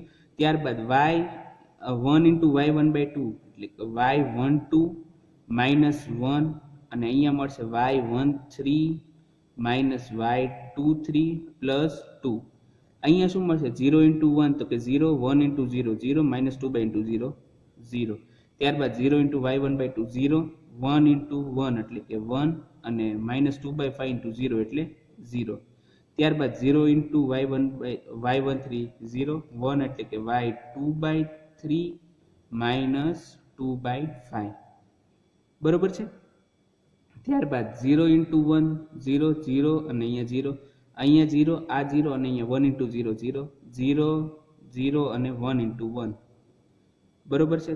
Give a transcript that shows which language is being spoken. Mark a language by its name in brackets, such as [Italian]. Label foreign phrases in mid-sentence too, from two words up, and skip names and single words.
[Gujarati] ત્યારબાદ y 1 into y1/2 એટલે કે y12 -1 અને અહીંયા મળશે y13 -y23 +2. અહીંયા શું મળશે 0 into 1 તો કે 0 1 into 0 0 -2/0 0. ત્યારબાદ 0 into y1/2 0 1 into 1 એટલે કે 1 અને -2/5 into 0 એટલે 0. ત્યારબાદ 0 into y13 0 1 એટલે કે y2/3 -2/5. [Hindi] बरोबर है। [Gujarati] ત્યારબાદ 0 × 1 0 0 અને અહીંયા 0 આ 0 અને અહીંયા 1 × 0 0 0 0 અને 1 × 1 બરોબર છે।